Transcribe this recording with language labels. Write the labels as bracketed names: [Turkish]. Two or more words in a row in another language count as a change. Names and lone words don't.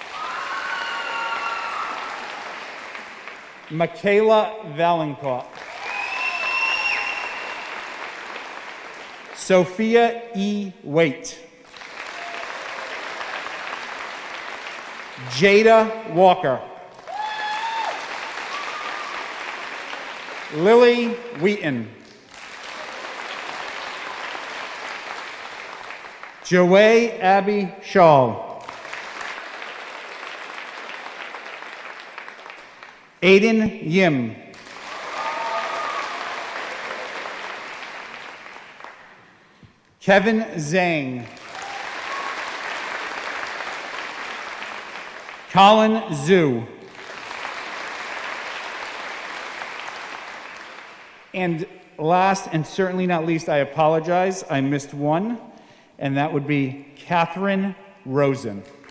[English] Michaela Valencourt. Sophia E. Waite. Jada Walker. Lily Wheaton. Joey Abby Shaw. Aiden Yim. Kevin Zhang. Colin Zhu. And last and certainly not least, I apologize, I missed one, and that would be Catherine Rosen.